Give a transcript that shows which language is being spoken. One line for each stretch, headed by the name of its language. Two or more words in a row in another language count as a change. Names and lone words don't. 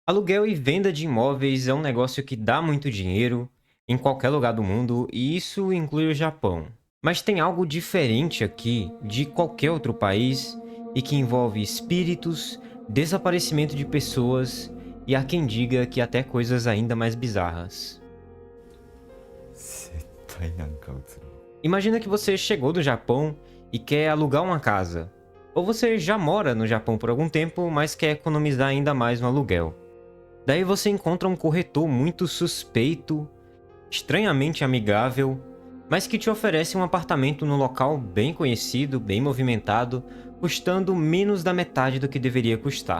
Portuguese: Aluguel e venda de imóveis é um negócio que dá muito dinheiro em qualquer lugar do mundo e isso inclui o Japão. Mas tem algo diferente aqui de qualquer outro país e que envolve espíritos, desaparecimento de pessoas e há quem diga que até coisas ainda mais bizarras.
Japanese: 絶対なんか映る。
Portuguese: Imagina que você chegou do Japão e quer alugar uma casa. Ou você já mora no Japão por algum tempo, mas quer economizar ainda mais no aluguel. Daí você encontra um corretor muito suspeito, estranhamente amigável, mas que te oferece um apartamento no local bem conhecido, bem movimentado, custando menos da metade do que deveria custar.